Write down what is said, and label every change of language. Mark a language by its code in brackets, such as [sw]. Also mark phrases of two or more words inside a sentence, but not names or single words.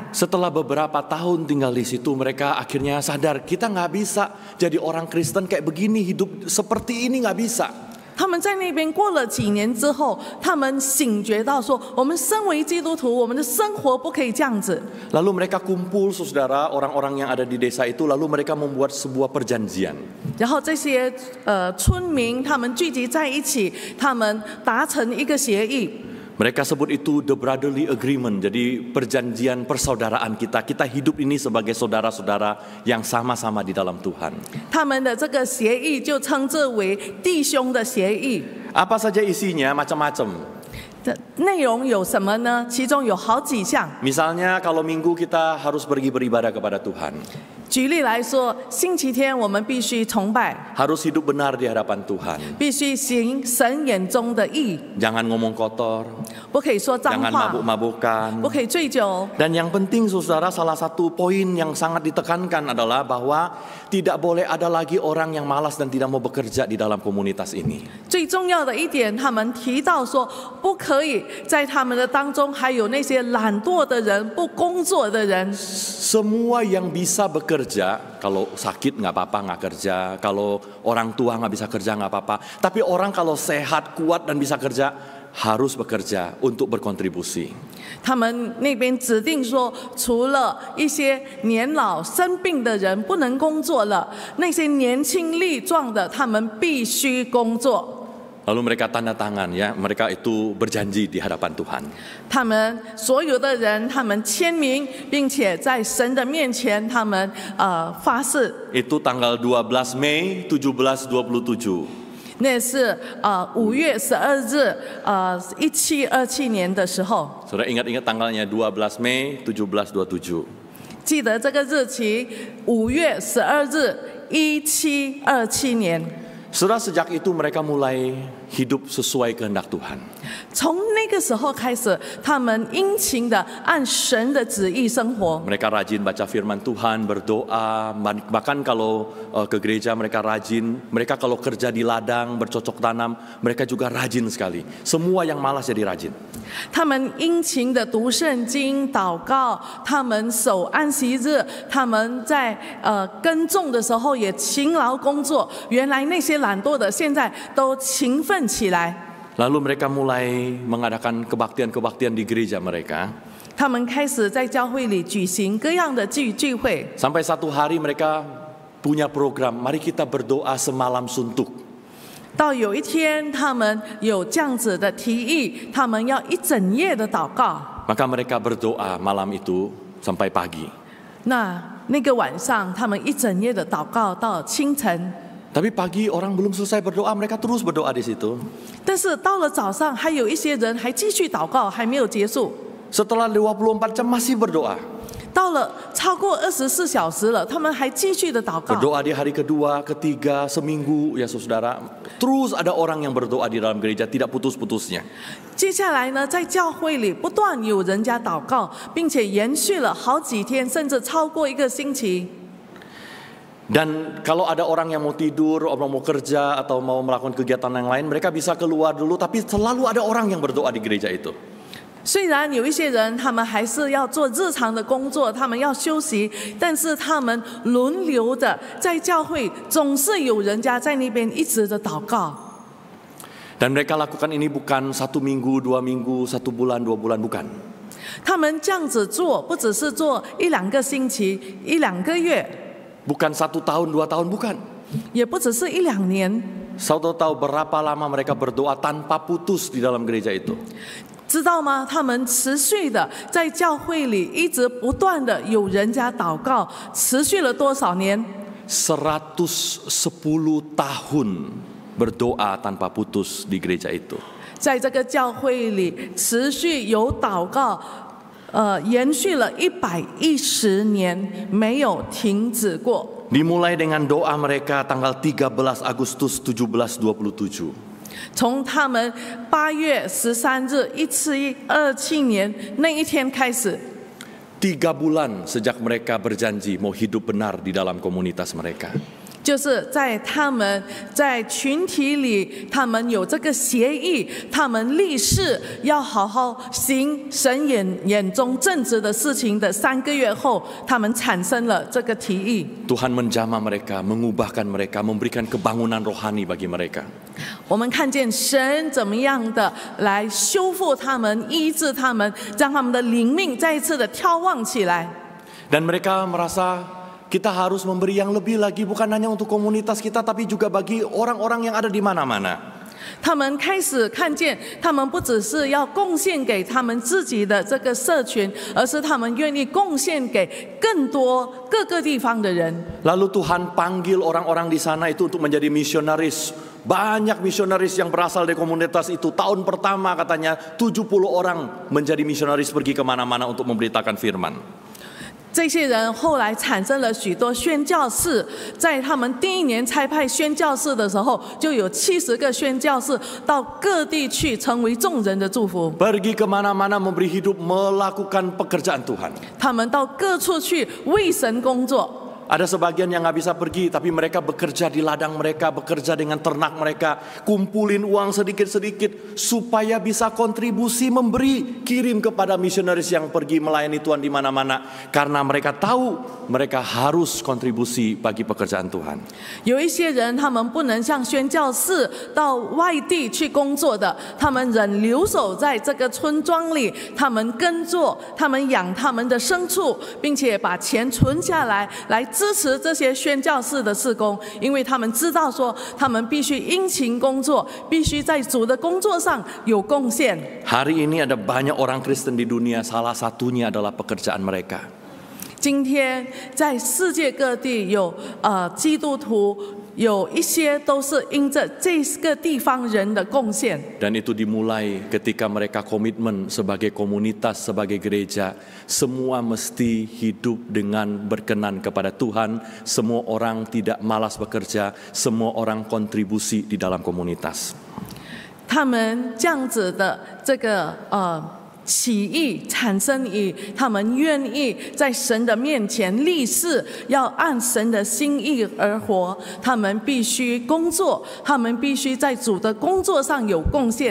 [id] Setelah beberapa tahun tinggal di situ, mereka akhirnya sadar kita nggak bisa jadi orang Kristen kayak begini, hidup seperti ini nggak bisa. [zh] 他们在那边过了几年之后，他们醒觉到说，我们身为基督徒，我们的生活不可以这样子。 [id] Lalu mereka kumpul, saudara, orang-orang yang ada di desa itu, lalu mereka membuat sebuah perjanjian. [zh] 然后这些村民他们聚集在一起，他们达成一个协议。 [id] Mereka sebut itu [en] the brotherly agreement, [id] jadi perjanjian persaudaraan kita. Kita hidup ini sebagai saudara-saudara yang sama-sama di dalam Tuhan. [zh] 他们的这个协议就称之为弟兄的协议。 [id] Apa saja isinya? Macam-macam. [zh] 内容有什么呢？其中有好几项。 [id] Misalnya kalau minggu kita harus pergi beribadah kepada Tuhan. [zh] 举例来说，星期天我们必须崇拜， [id] harus hidup benar di hadapan Tuhan. [zh] 必须行神眼中的义， [id] Jangan ngomong kotor, [zh] 不可以说脏 [id] jangan [zh] 话， [id] mabuk-mabukan. [zh] 不可以醉酒。 [id] Dan yang penting saudara, salah satu poin yang sangat ditekankan adalah bahwa tidak boleh ada lagi orang yang malas dan tidak mau bekerja di dalam komunitas ini. [zh] 最重要的一点，他们提到说，不可以在他们的当中还有那些懒惰的人、不工作的人。 [id] Semua yang bisa bekerja, kalau sakit nggak apa-apa nggak kerja, kalau orang tua nggak bisa kerja nggak apa-apa. Tapi orang kalau sehat, kuat dan bisa kerja harus bekerja untuk berkontribusi. [zh] 他们那边指定说，除了一些年老生病的人不能工作了，那些年轻力壮的，他们必须工作。 [id] Lalu mereka tanda tangan ya, mereka itu berjanji di hadapan Tuhan. [zh] 他们所有的人，他们签名，并且在神的面前，他们发誓。 [id] Itu tanggal 12 Mei 1727. [zh] 那是5月12日1727年的时候。 [id] Saudara ingat-ingat tanggalnya 12 Mei 1727. [zh] 记得这个日期，5月12日1727年。 [id] Saudara, sejak itu mereka mulai hidup sesuai kehendak Tuhan. [zh] 从那个时候开始，他们殷勤的按神的旨意生活。 [id] Mereka rajin baca firman Tuhan, berdoa, bahkan kalau ke gereja mereka rajin. Mereka kalau kerja di ladang, bercocok tanam, mereka juga rajin sekali. Semua yang malas jadi rajin. [zh] 他们殷勤的读圣经、祷告，他们守安息日，他们在耕种的时候也勤劳工作。原来那些懒惰的，现在都勤奋起来。 [id] Lalu mereka mulai mengadakan kebaktian-kebaktian di gereja mereka. [zh] 他们开始在教会里举行各样的聚会。 [id] Sampai satu hari mereka punya program, mari kita berdoa semalam suntuk. [zh] 到有一天，他们有这样子的提议，他们要一整夜的祷告。 [id] Maka mereka berdoa malam itu sampai pagi. [zh] 那个晚上，他们一整夜的祷告到清晨。 [id] Tapi pagi orang belum selesai berdoa, mereka terus berdoa di situ. [zh] 但是到了早上，还有一些人还继续祷告，还没有结束。 [id] Setelah 24 jam masih berdoa. [zh] 到了超过24小时了，他们还继续的祷告。 [id] Berdoa di hari kedua, ketiga, seminggu ya saudara. Terus ada orang yang berdoa di dalam gereja tidak putus-putusnya. [zh] 接下来呢，在教会里不断有人家祷告，并且延续了好几天，甚至超过1个星期。 [id] Dan kalau ada orang yang mau tidur, orang mau kerja atau mau melakukan kegiatan yang lain, mereka bisa keluar dulu, tapi selalu ada orang yang berdoa di gereja itu. [zh] 虽然有一些人，他们还是要做日常的工作，他们要休息，但是他们轮流的在教会，总是有人家在那边一直的祷告。 [id] Dan mereka lakukan ini bukan 1 minggu, 2 minggu, 1 bulan, 2 bulan, bukan. [zh] 他们这样子做，不只是做1、2个星期、1、2个月， [id] Bukan 1 tahun, 2 tahun, bukan. [zh] 也不只是1、2年。 [id] Saudara tahu berapa lama mereka berdoa tanpa putus di dalam gereja itu? [zh] 知道吗？他们持续的在教会里一直不断的有人家祷告，持续了多少年？ [id] 110 tahun berdoa tanpa putus di gereja itu. [zh] 在这个教会里持续有祷告，延续了110年，没有停止过。 [id] Dimulai dengan doa mereka tanggal 13 Agustus 1727. [zh] 从他们8月13日1727年那一天开始。 [id] 3 bulan sejak mereka berjanji mau hidup benar di dalam komunitas mereka. [zh] 就是在他们在群体里，他们有这个协议，他们立誓要好好行神眼中正直的事情的3个月后，他们产生了这个提议。 [id] Tuhan menjamah mereka, mengubahkan mereka, memberikan kebangunan rohani bagi mereka. [zh] 我们看见神怎么样的来修复他们、医治他们，让他们的灵命再一次的眺望起来。 [id] Dan mereka merasa kita harus memberi yang lebih lagi, bukan hanya untuk komunitas kita, tapi juga bagi orang-orang yang ada di mana-mana. [zh] 他们开始看见，他们不只是要贡献给他们自己的这个社群，而是他们愿意贡献给更多各个地方的人。 [id] Lalu Tuhan panggil orang-orang di sana itu untuk menjadi misionaris. Banyak misionaris yang berasal dari komunitas itu. Tahun pertama katanya 70 orang menjadi misionaris pergi kemana-mana untuk memberitakan firman. [zh] 这些人后来产生了许多宣教士，在他们第1年差派宣教士的时候，就有70个宣教士到各地去，成为众人的祝福。 [id] Pergi kemana-mana memberi hidup, melakukan pekerjaan Tuhan. [zh] 他们到各处去为神工作。 [id] Ada sebagian yang nggak bisa pergi, tapi mereka bekerja di ladang mereka, bekerja dengan ternak mereka, kumpulin uang sedikit-sedikit supaya bisa kontribusi memberi, kirim kepada misionaris yang pergi melayani Tuhan di mana-mana, karena mereka tahu mereka harus kontribusi bagi pekerjaan Tuhan. [zh] 有一些人，他们不能像宣教士到外地去工作的，他们仍留守在这个村庄里，他们耕作，他们养他们的牲畜，并且把钱存下来，来支持这些宣教士的事工，因为他们知道说，他们必须殷勤工作，必须在主的工作上有贡献。 [id] Hari ini ada banyak orang Kristen di dunia, salah satunya adalah pekerjaan mereka. [zh] 今天在世界各地有基督徒，有一些都是因着这个地方人的贡献。 [id] Dan itu dimulai ketika mereka komitmen sebagai komunitas, sebagai gereja, semua mesti hidup dengan berkenan kepada Tuhan. Semua orang tidak malas bekerja, semua orang kontribusi di dalam komunitas. [zh] 他们这样子的这个起义产生于他们愿意在神的面前立誓，要按神的心意而活。他们必须工作，他们必须在主的工作上有贡献。